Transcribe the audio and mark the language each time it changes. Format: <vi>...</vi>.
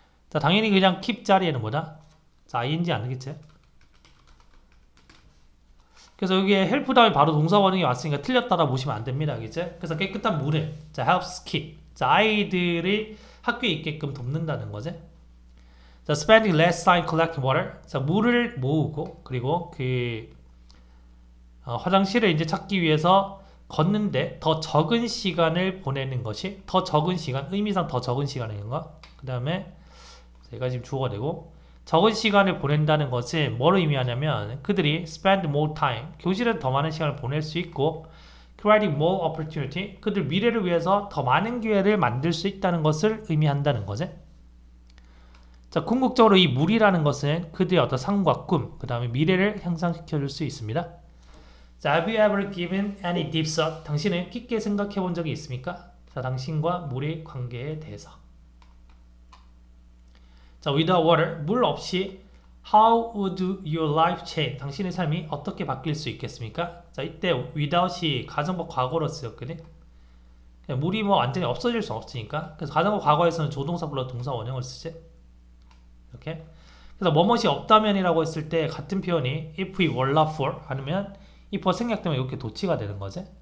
<ko>자, 당연히 그냥 keep 자리에는 뭐다? 자, ing 안 되겠지. 그래서 여기에 help 다음에 바로 동사 원형이 왔으니까 틀렸다라 보시면 안 됩니다. 알겠지? 그래서 깨끗한 물을 자,</ko> <en>helps keep.</en> <ko>자, 아이들이 학교에 있게끔 돕는다는 거지.</ko> <en>자, spending less time collecting water.</en> <ko>자, 물을 모으고 그리고 그 화장실을 이제 찾기 위해서 걷는데 더 적은 시간을 보내는 것이 더 적은 시간, 의미상 더 적은 시간인 거. 그 다음에 제가 지금 주어가 되고 적은 시간을 보낸다는 것이 뭘 의미하냐면 그들이</ko> <en>spend more time,</en> <ko>교실에 더 많은 시간을 보낼 수 있고</ko> <en>creating more opportunity,</en> <ko>그들 미래를 위해서 더 많은 기회를 만들 수 있다는 것을 의미한다는 거지. 자, 궁극적으로 이 물이라는 것은 그들의 어떤 상과 꿈, 그 다음에 미래를 향상시켜 줄 수 있습니다.</ko> <en>자, have you ever given any deep thought?</en> <ko>당신은 깊게 생각해 본 적이 있습니까? 자, 당신과 물의 관계에 대해서.</ko> <en>자, without water,</en> <ko>물 없이</ko> <en>how would your life change?</en> <ko>당신의 삶이 어떻게 바뀔 수 있겠습니까? 자, 이때 without이 가정법 과거로 쓰였거든. 물이 뭐 완전히 없어질 수 없으니까. 그래서 가정법 과거에서는 조동사 불러 동사 원형을 쓰지. 이렇게. 그래서 뭐뭇이 없다면이라고 했을 때 같은 표현이</ko> <en>if we were not for</en> <ko>아니면 if 생략되면 이렇게 도치가 되는 거지.</ko>